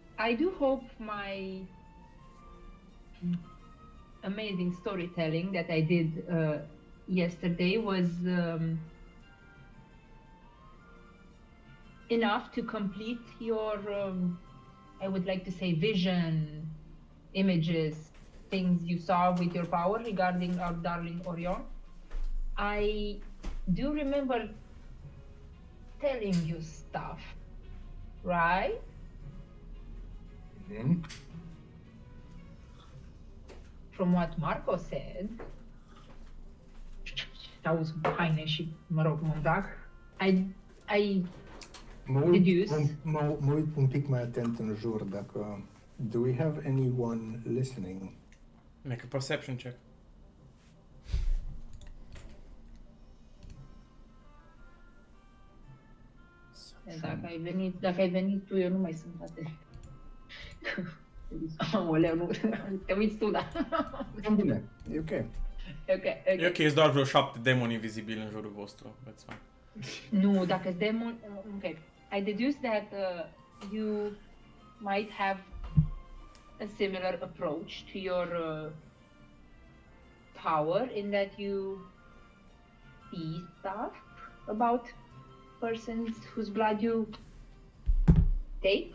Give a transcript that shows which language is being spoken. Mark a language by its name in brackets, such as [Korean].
[English] I do hope my amazing storytelling that I did yesterday was enough to complete your, I would like to say, vision, images, things you saw with your power regarding our darling Orion. I do remember telling you stuff, right? Mm-hmm. From what Marco said, [Romanian] auzi haine și, mă rog, mă îmbrac, [English] I deduce. [Romanian] Mă uit un pic mai atent în jur dacă... [English] Do we have anyone listening? Make a perception check. [Romanian] Dacă ai venit tu, eu nu mai sunt frate. Aoleu, nu, te uiți tu, da. Bine, e ok. E ok, sunt doar vreo 7 demoni invizibili în jurul vostru. [English] That's fine. [Romanian] Nu, dacă demon... Ok. [English] I deduce that you might have a similar approach to your power in that you see stuff about persons whose blood you take.